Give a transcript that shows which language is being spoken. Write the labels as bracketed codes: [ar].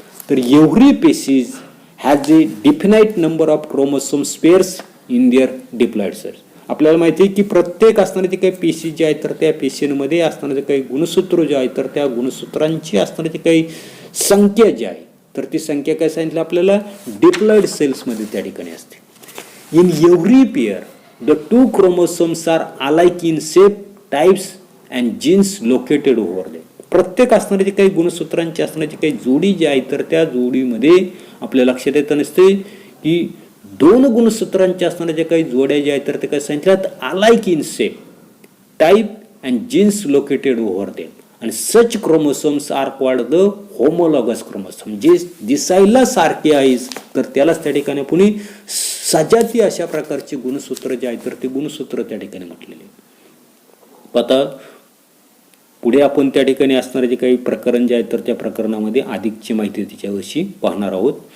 [en] तर every species has a definite number of chromosome spares in their diploid cells. [mr] आपल्याला माहिती आहे की प्रत्येक असणारी काही पेशी जी आहेत तर त्या पेशींमध्ये असणारे काही गुणसूत्र जे आहेत तर त्या गुणसूत्रांची असणारी काही संख्या जी आहे तर ती संख्या काय सांगितलं आपल्याला, डिप्लॉइड सेल्समध्ये त्या ठिकाणी असते. [en] In every pair, the two chromosomes are alike in shape, types and genes located over them. [mr] प्रत्येक असणारी काही गुणसूत्रांची असणारी काही जोडी जी आहे तर त्या जोडीमध्ये आपल्या लक्षात येत नसते की दोन गुणसूत्रांच्या असणाऱ्या ज्या काही जोड्या ज्या आहेत तर ते काय सांगितल्यात, [en] Alike in shape, type and genes located over them. And such chromosomes are called the homologous chromosome. [mr] जे दिसायला सारखे आहेत तर त्यालाच त्या ठिकाणी पुणे सजाती अशा प्रकारचे गुणसूत्र जे आहेत तर ते गुणसूत्र त्या ठिकाणी म्हटलेले. आता पुढे आपण त्या ठिकाणी असणारे जे काही प्रकरण जे आहेत तर त्या प्रकरणामध्ये अधिकची माहिती त्याच्याविषयी पाहणार आहोत.